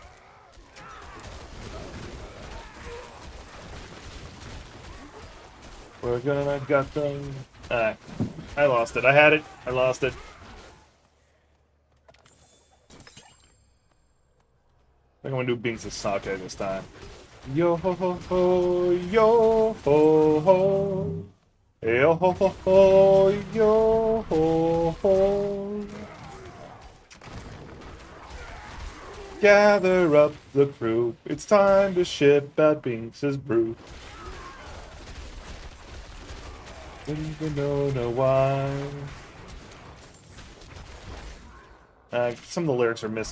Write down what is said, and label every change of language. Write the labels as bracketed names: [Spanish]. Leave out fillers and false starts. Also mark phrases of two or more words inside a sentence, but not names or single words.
[English] We're gonna gut them. I lost it. I had it. I lost it. I think I'm gonna do Binks of Sake this time. Yo ho ho ho, yo ho ho. Yo ho ho ho, yo ho ho. Gather up the crew. It's time to ship out Binks's brew. Don't even know why. Some of the lyrics are missing.